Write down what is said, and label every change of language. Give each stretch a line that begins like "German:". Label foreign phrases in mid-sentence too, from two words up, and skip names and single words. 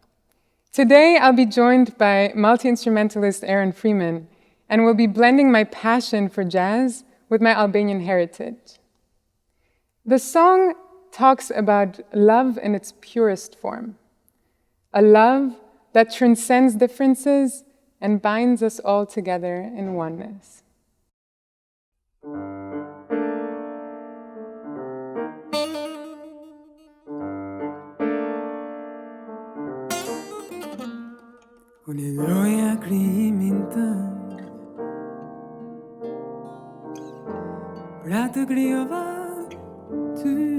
English: Today, I'll be joined by multi-instrumentalist Aaron Freeman, and we'll be blending my passion for jazz with my Albanian heritage. The song talks about love in its purest form, a love that transcends differences and binds us all together in oneness.
Albanian: Unë loja krimin tënd, pra të krijova ty.